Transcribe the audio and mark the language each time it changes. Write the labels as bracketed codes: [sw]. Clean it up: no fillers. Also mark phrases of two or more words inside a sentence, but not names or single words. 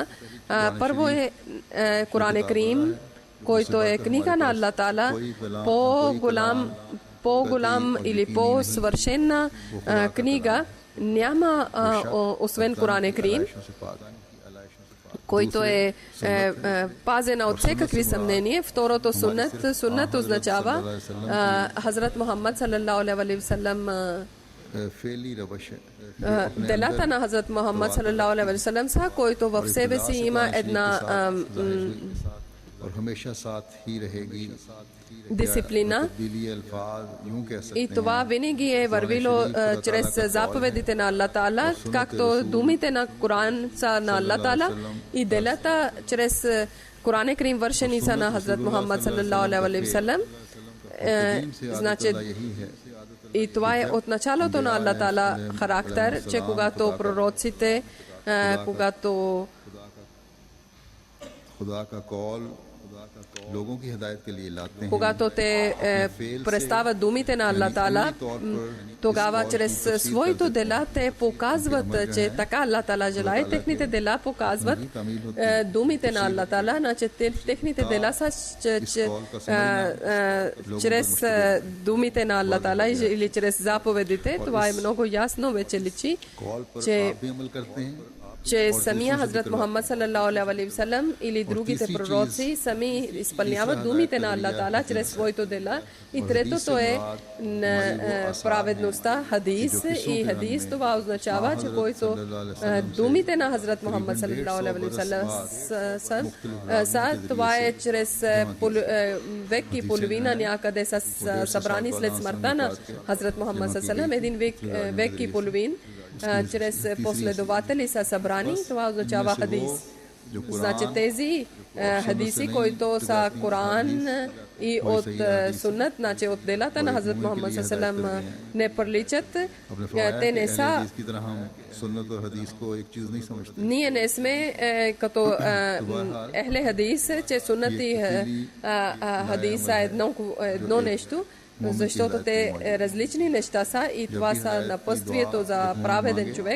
[bg] Първо е Коран Карим, който е книга на Аллах Тала, по-голям или по-свършена книга няма освен Коран Карим, който е пазена от всякакви съмнения. Второто суннат. Суннат означава Хазрат Мухаммад [ar] صلى الله عليه وسلم, [bg] делата на Хазрат Мухаммад [ar] صلى الله عليه وسلم [bg] са, който в себе си има една дисциплина и това винаги е вървило чрез заповедите на Аллах Тала, както думите на Коран са на Аллах Тала и делата чрез Коран Карим вършени са на Хазрат Мухаммад [ar] صلى الله عليه وسلم. [bg] Значи и това е от началото на Аллах Тала характер, че когато пророците, когато [ur] لوگوں کی ہدایت کے لیے لاتے ہیں, [bg] когато те представят думите на Аллах Таала, тогава чрез своите дела те показват, че така Аллах Таала желае. Техните дела показват думите на Аллах Таала, значи техните дела са чрез думите на Аллах Таала или чрез заповедите. Това е много ясно, вече личи, [ur] قول پر [bg] че [ur] آپ بھی عمل کرتے ہیں. [bg] че самия Хазрат Мухаммад [ar] صلى الله عليه وسلم [bg] или другите пророци сами изпълняват думите на Аллах Таала чрез своите дела. И третото е праведността, хадис. И хадис това означава, че който думите на Хазрат Мухаммад [ar] صلى الله عليه وسلم [bg] са, това е чрез век и половина някъде са събрани след смъртта на Хазрат Мухаммад [ar] صلى الله عليه وسلم, [bg] един век и половин чрез последователи са събрани, това означава хадис. Значи тези хадиси, които са Коран и от суннат, значи от делата на Хазрат Мухаммад [ar] صلى الله عليه وسلم [bg] не приличат, те не са. Ние не сме като ехле хадис, че суннат и хадис са едно нещо, защото те различни неща са и това са напътствието за праведен човек.